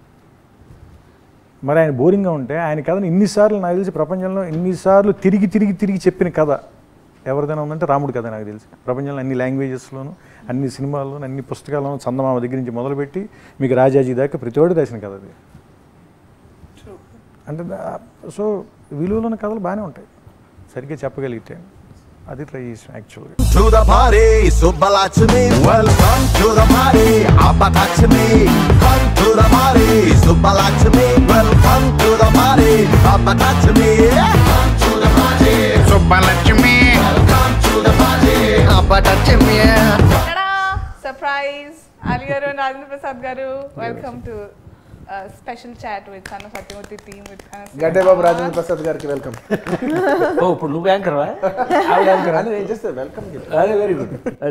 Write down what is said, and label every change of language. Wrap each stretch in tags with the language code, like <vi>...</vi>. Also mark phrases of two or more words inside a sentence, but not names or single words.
<te>మరి ఆయన బోరింగ్గా ఉంటే ఆయన కథను ఇన్నిసార్లు నాకు తెలిసి ప్రపంచంలో ఇన్నిసార్లు తిరిగి చెప్పిన కథ ఎవరిదైనా ఉందంటే రాముడు కథ నాకు తెలిసి. ప్రపంచంలో అన్ని లాంగ్వేజెస్లోనూ అన్ని సినిమాల్లోనూ అన్ని పుస్తకాల్లోనూ చందమామ దగ్గర నుంచి మొదలుపెట్టి మీకు రాజాజీ దాకా ప్రతి ఒక్కటి రాసిన కథ అది. అంటే సో విలువలోని కథలు బాగానే ఉంటాయి సరిగ్గా చెప్పగలిగితే. అది ట్రై చేసాం యాక్చువల్గా.</te> <en>To the party, Subbalaxmi. Welcome to the party, Appalaxmi. Come to the party, Subbalaxmi. Welcome to the party, Appalaxmi. Come to the party, Subbalaxmi. Welcome to the party, Appalaxmi. సర్ప్రైజ్ అలీ గారు, రాజేంద్ర ప్రసాద్ గారు, welcome to special chat with Son of Satyamurthy team with</en> <te>గడ్డే బాబు రాజేంద్ర ప్రసాద్ గారికి వెల్కమ్. ఓ ఇప్పుడు నువ్వు యాంకర్వా? నేను చేస్తే వెల్కమ్. అదే</te> <en>very good.</en> <te>అది</te>